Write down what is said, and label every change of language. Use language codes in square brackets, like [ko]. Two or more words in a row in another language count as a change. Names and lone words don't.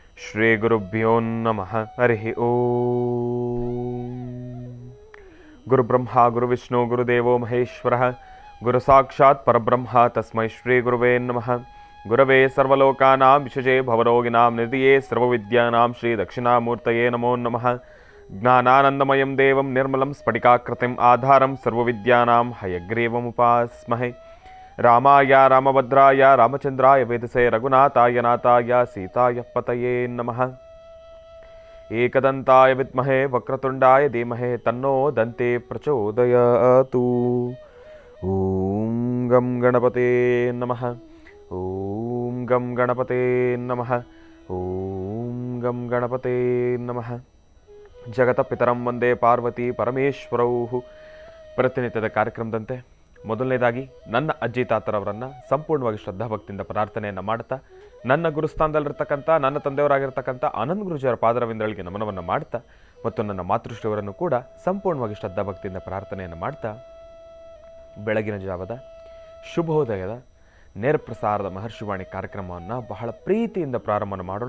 [sa] ಶ್ರೀ ಗುರುಭ್ಯೋ ನಮಃ. ಹರಿ ಓಂ. ಗುರುಬ್ರಹ್ಮ ಗುರುವಿಷ್ಣು ಗುರುದೇವೋ ಮಹೇಶ್ವರ ಗುರು ಸಾಕ್ಷಾತ್ ಪರಬ್ರಹ್ಮ ತಸ್ಮೈ ಶ್ರೀ ಗುರುವೇ ನಮಃ. ಗುರವೇ ಸರ್ವಲೋಕಾನಾಂ ವಿಶಜೇ ಭವರೋಗಿನಾಂ ನಿಧಿಯೇ ಸರ್ವವಿದ್ಯಾನಾಂ ಶ್ರೀ ದಕ್ಷಿಣಾಮೂರ್ತಯೇ ನಮೋ ನಮಃ. ಜ್ಞಾನಾನಂದಮಯಂ ದೇವಂ ನಿರ್ಮಲಂ ಸ್ಫಟಿಕಾಕೃತಿಂ ಆಧಾರಂ ಸರ್ವವಿದ್ಯಾನಾಂ ಹಯಗ್ರೀವಮುಪಾಸ್ಮಹೇ. ರಾಮಾಯ ರಾಮಭದ್ರಾಯ ರಾಮಚಂದ್ರಾಯ ವೇದಸೇ ರಘುನಾಥಾಯ ನಾಥಾಯ ಸೀತಾಯ ಪತಯೇ ನಮಃ. ಏಕದಂತಾಯ ವಿದ್ಮಹೇ ವಕ್ರತುಂಡಾಯ ಧೀಮಹಿ ತನ್ನೋ ದಂತೆ ಪ್ರಚೋದಯಾತು. ಓಂ ಗಂ ಗಣಪತೇ ನಮಃ. ಓಂ ಗಂ ಗಣಪತೇ ನಮಃ. ಓಂ ಗಂ ಗಣಪತೇ ನಮಃ. ಜಗತಪಿತರಂ ವಂದೇ ಪಾರ್ವತಿ ಪರಮೇಶ್ವರೌ. [kn] ಪ್ರತಿನಿತ್ಯದ ಕಾರ್ಯಕ್ರಮದಂತೆ ಮೊದಲನೇದಾಗಿ ನನ್ನ ಅಜ್ಜಿ ತಾತರವರನ್ನು ಸಂಪೂರ್ಣವಾಗಿ ಶ್ರದ್ಧಾಭಕ್ತಿಯಿಂದ ಪ್ರಾರ್ಥನೆಯನ್ನು ಮಾಡ್ತಾ, ನನ್ನ ಗುರುಸ್ಥಾನದಲ್ಲಿರ್ತಕ್ಕಂಥ ನನ್ನ ತಂದೆಯವರಾಗಿರ್ತಕ್ಕಂಥ ಆನಂದ್ ಗುರುಜಿಯವರ ಪಾದರವಿಂದಗಳಿಗೆ ನಮನವನ್ನು ಮಾಡ್ತಾ, ಮತ್ತು ನನ್ನ ಮಾತೃಶ್ರೀಯವರನ್ನು ಕೂಡ ಸಂಪೂರ್ಣವಾಗಿ ಶ್ರದ್ಧಾಭಕ್ತಿಯಿಂದ ಪ್ರಾರ್ಥನೆಯನ್ನು ಮಾಡ್ತಾ, ಬೆಳಗಿನ ಜಾವದ ಶುಭೋದಯದ ನೇರ ಪ್ರಸಾರದ ಮಹರ್ಷಿವಾಣಿ ಕಾರ್ಯಕ್ರಮವನ್ನು ಬಹಳ ಪ್ರೀತಿಯಿಂದ ಪ್ರಾರಂಭ ಮಾಡೋಣ.